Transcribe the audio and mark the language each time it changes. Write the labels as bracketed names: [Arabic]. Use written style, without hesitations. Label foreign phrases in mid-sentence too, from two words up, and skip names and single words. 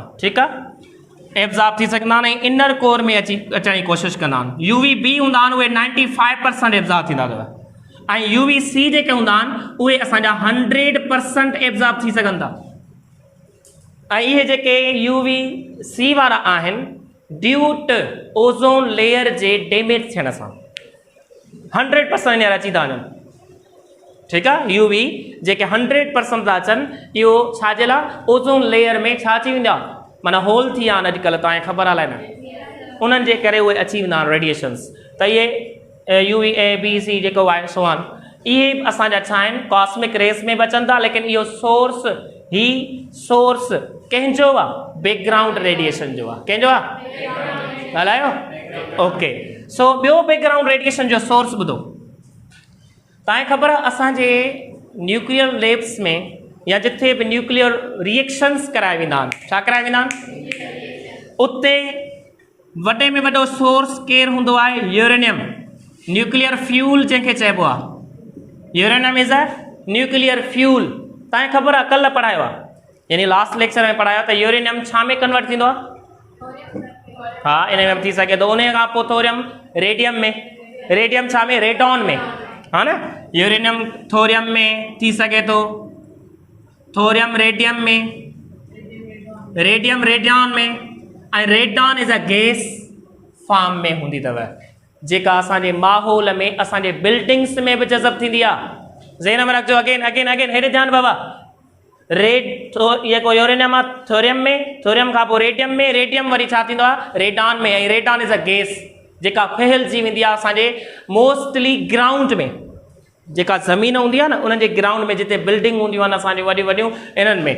[Sindhi] ठीकु आहे, एब्ज़ॉर्ब थी सघंदा आहिनि ऐं इनर कोर में अचण जी कोशिशि कंदा आहिनि। UVB हूंदा आहिनि उहे 95% एब्ज़ॉर्ब थींदा अथव, ऐं UVC जेके हूंदा आहिनि उहे असांजा 100% एब्ज़ॉर्ब थी सघनि था। ऐं इहे जेके UVC वारा आहिनि [English] due to ozone layer [Sindhi] जे डैमेज थियण सां 100% हींअर अची था वञनि। ठीकु आहे, UV जेके 100% था अचनि, इहो छाजे लाइ? [English] ozone layer [Sindhi] में छा अची वेंदा, माना होल थी विया आहिनि अॼुकल्ह, तव्हांखे ख़बर आहे न, उन्हनि जे करे उहे अची वेंदा आहिनि रेडिएशन्स। त इहे UVA, BC जेको आहे सो आहिनि, इहे असांजा छा आहिनि? [English] cosmic rays [Sindhi] में बचनि था, लेकिन इहो सोर्स कंहिंजो आहे? [English] background radiation [Sindhi] जो आहे। कंहिंजो आहे? ॻाल्हायो? [English] OK, so [Sindhi] ॿियो [English] background radiation [Sindhi] जो सोर्स ॿुधो। तव्हांखे ख़बर आहे असांजे [English] nuclear labs [Sindhi] में या जिथे बि [English] nuclear reactions [Sindhi] कराए वेंदा आहिनि, छा कराए वेंदा आहिनि? उते वॾे में वॾो सोर्स केरु हूंदो आहे? यूरेनियम, [English] nuclear fuel [Sindhi] जंहिंखे चइबो आहे। [English] Uranium is a nuclear fuel. [Sindhi] तव्हांखे ख़बर आहे, कल्ह पढ़ायो आहे, यानी [English] last lecture [Sindhi] में पढ़ायो त यूरेनियम छा में कन्वर्ट थींदो आहे? हा, इन में थी सघे थो। उन खां पोइ थोरियम रेडियम में, रेडियम छा में? रेडॉन में, हा न। यूरेनियम थोरियम में थी सघे थो, थोरियम रेडियम में, रेडियम रेडियन में, ऐं [English] radon is a gas form [Sindhi] में हूंदी अथव, जेका असांजे माहौल में, असांजे बिल्डिंग्स में बि जज़ब थींदी आहे। ज़हन में रखिजो, [English] again again again, [Sindhi] हेॾे ध्यानु बाबा। इहो को यूरेनियम आहे थोरियम में, थोरियम खां पोइ रेडियम में, रेडियम वरी छा थींदो आहे रेडॉन में, ऐं [English] radon is a gas [Sindhi] जेका फहिलजी वेंदी आहे असांजे [English] mostly ground [Sindhi] में, जेका ज़मीन हूंदी आहे न उन्हनि जे ग्राउंड में, जिते बिल्डिंग हूंदियूं आहिनि असांजी वॾियूं वॾियूं, इन्हनि में।